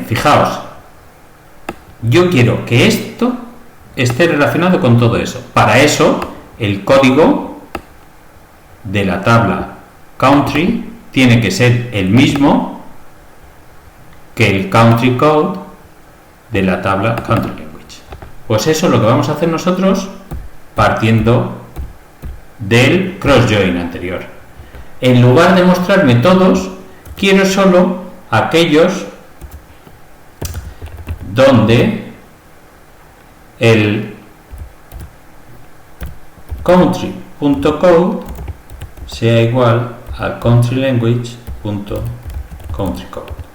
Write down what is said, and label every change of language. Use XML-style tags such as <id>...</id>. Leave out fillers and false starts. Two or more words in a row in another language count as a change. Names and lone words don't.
<es>Fijaos, yo quiero que esto esté relacionado con todo eso. Para eso, el código de la tabla country tiene que ser el mismo que el</es> <en>country code</en> <es>de la tabla country language. Pues eso es lo que vamos a hacer nosotros partiendo del</es> <en>cross join</en> <es>anterior. En lugar de mostrarme todos, quiero solo aquellos donde el country.code sea igual al countrylanguage.countrycode.</es>